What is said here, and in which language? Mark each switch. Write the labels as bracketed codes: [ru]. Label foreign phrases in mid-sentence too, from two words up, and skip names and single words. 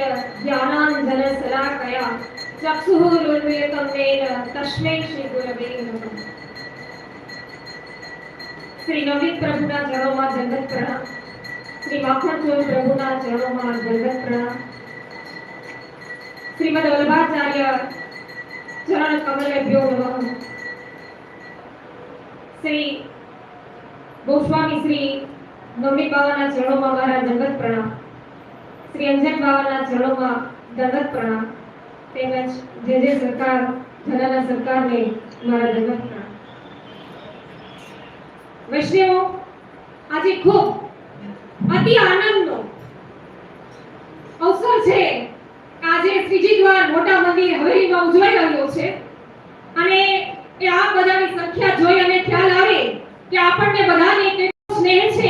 [sa] ज्ञानाञ्जनशलाकया चक्षुरुन्मीलितं येन तस्मै श्रीगुरवे नमः। [gu] શ્રી નવનીત પ્રભુના ચરણોમાં દંડવત પ્રણામ। શ્રી માખણચોર પ્રભુના ચરણોમાં દંડવત પ્રણામ। [sa] श्रीमद वल्लभाचार्य चरण कमलेभ्यो नमः। [gu] શ્રી ગોસ્વામી શ્રી નવનીત બાબાના ચરણોમાં મારા દંડવત પ્રણામ। શ્રી અંજન બાબાના ચરણોમાં દંડવત પ્રણામ। તેમજ જે સરકાર ધનાના સરકારને મારા દંડવત પ્રણામ। વૈષ્ણવો, આજે ખૂબ અતિ આનંદનો અવસર છે। આજે શ્રીજી દ્વાર મોટા મંદિર હવેલીમાં ઉજવાઈ રહ્યો છે અને એ આ બધાની સંખ્યા જોઈ અને ખ્યાલ આવે કે આપણને બધાને કેટલો સ્નેહ છે।